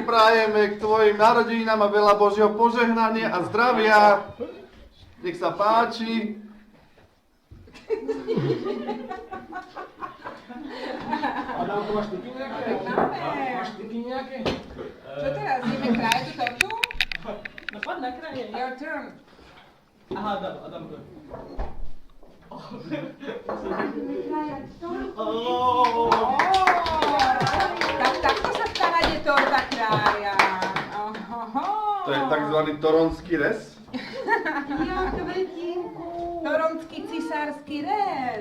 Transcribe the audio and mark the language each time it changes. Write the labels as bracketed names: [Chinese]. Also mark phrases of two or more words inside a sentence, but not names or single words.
[Slovak] prajeme k tvojim narodeninám a veľa Božieho požehnania a zdravia. Nech sa páči. Adamko, máš tyky nejaké? Máš tyky nejaké? Čo teraz? Ideme krajať tú tortu? No poď na kraje. [English] Your turn. [Slovak] Aha, Adam. Tak takto sa v Kanade torta krája. To je takzvaný toronský rez. Ja, kvetinku. Toronský cisársky rez.